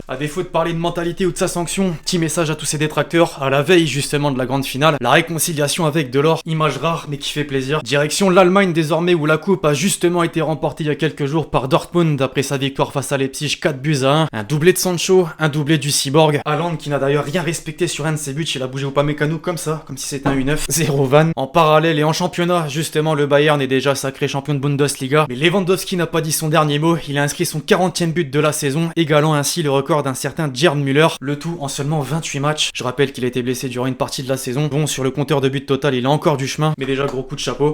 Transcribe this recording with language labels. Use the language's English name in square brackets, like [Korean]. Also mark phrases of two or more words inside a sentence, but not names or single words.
[French] À défaut de parler de mentalité ou de sa sanction, petit message à tous ses détracteurs, à la veille justement de la grande finale, la réconciliation avec Delors, image rare mais qui fait plaisir. Direction l'Allemagne désormais où la coupe a justement été remportée il y a quelques jours par Dortmund après sa victoire face à Leipzig 4-1. Un doublé de Sancho, un doublé du Cyborg. Haaland qui n'a d'ailleurs rien respecté sur un de ses buts, il a bougé Upamecano comme ça, comme si c'était un U9. 0 van. En parallèle et en championnat, justement le Bayern est déjà sacré champion de Bundesliga. Mais Lewandowski n'a pas dit son dernier mot, il a inscrit son 40e but de la saison, égalant ainsi le record d'un certain Gerd Müller. Le tout en seulement 28 matchs. Je rappelle qu'il a été blessé durant une partie de la saison. Bon, sur le compteur de buts total, il a encore du chemin, mais déjà gros coup de chapeau.